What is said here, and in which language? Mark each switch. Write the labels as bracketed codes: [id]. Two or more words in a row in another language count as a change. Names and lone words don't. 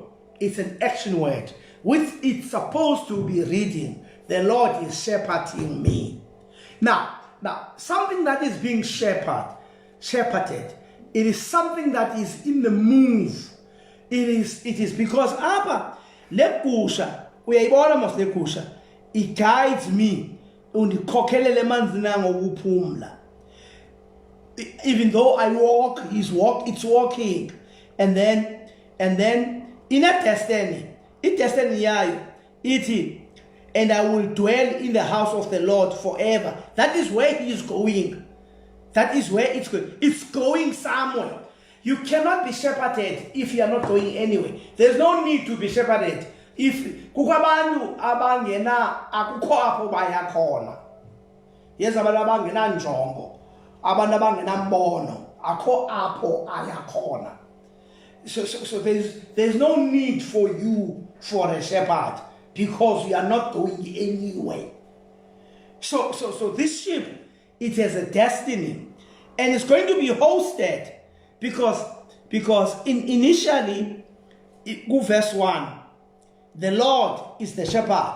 [en] It's an action word, which it's supposed to be reading. The Lord is shepherding me. Now, something that is being shepherded, it is something that is in the move. It is because [xh] lekusha, uyayibona mos lekusha, [en] it guides me. Even though I walk, it's walking. And then in a destiny, and I will dwell in the house of the Lord forever. That is where he is going. That is where it's going. It's going somewhere. You cannot be shepherded if you are not going anywhere. There's no need to be shepherded. [xh] If kukabantu abangena akukho apho baya khona. Yes, abantu abangena njongo, abantu abangena mbono, akho apho aya khona. [en] So there's no need for you for a shepherd, because you are not going anywhere. So this sheep, it has a destiny, and it's going to be hosted because initially, verse 1, the Lord is the shepherd.